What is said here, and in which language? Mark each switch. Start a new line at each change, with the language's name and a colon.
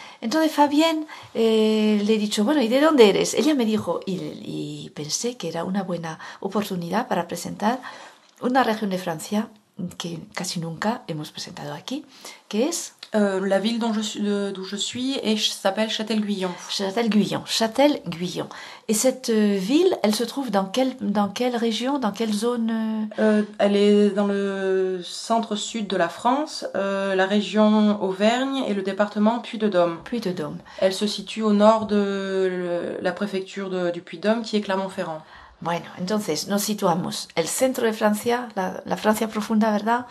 Spanish: Entonces, Fabienne, le he dicho, bueno, ¿y de dónde eres? Ella me dijo, y pensé que era una buena oportunidad para presentar una región de Francia que casi nunca hemos presentado aquí, que es
French: La ville dont je suis, d'où je suis, et s'appelle Châtel-Guyon. Châtel-Guyon. Châtel-Guyon. Et cette ville, elle se trouve dans quelle région, dans quelle zone? Elle est dans le centre-sud de la France, la région Auvergne et le département Puy-de-Dôme. Puy-de-Dôme. Elle se situe au nord de la préfecture du Puy-de-Dôme, qui est Clermont-Ferrand.
Spanish: Bueno, entonces nos situamos el centro de Francia, la Francia profunda, ¿verdad?